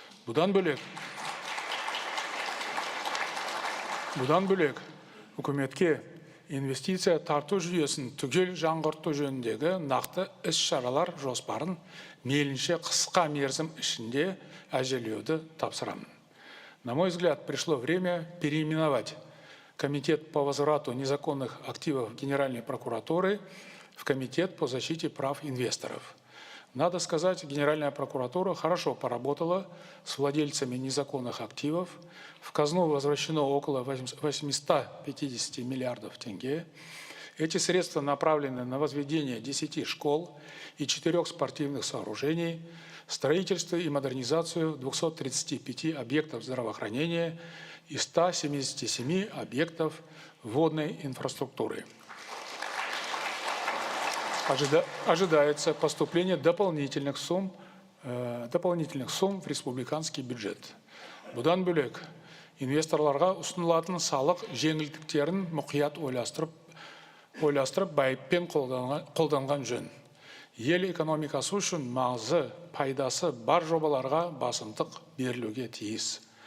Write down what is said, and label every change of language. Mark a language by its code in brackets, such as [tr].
[kk] Бұдан бөлек үкіметке инвестиция тарту жүйесін түгел жаңғырту жөніндегі нақты іс-шаралар жоспарын мейлінше қысқа мерзім ішінде әзірлеуді тапсырамын. [ru] На мой взгляд, пришло время переименовать Комитет по возврату незаконных активов Генеральной прокуратуры в Комитет по защите прав инвесторов. Надо сказать, Генеральная прокуратура хорошо поработала с владельцами незаконных активов. В казну возвращено около 850 миллиардов тенге. Эти средства направлены на возведение 10 школ и 4 спортивных сооружений, строительство и модернизацию 235 объектов здравоохранения и 177 объектов водной инфраструктуры. Ожидается поступление дополнительных сумм в республиканский бюджет. [kk] Бұдан бөлек, инвесторларға ұсынылатын салық жеңілдіктерін мұқият ойластырып байыппен қолданған жөн. Ел экономикасы үшін маңызы, пайдасы бар жобаларға басымдық берілуге тиіс.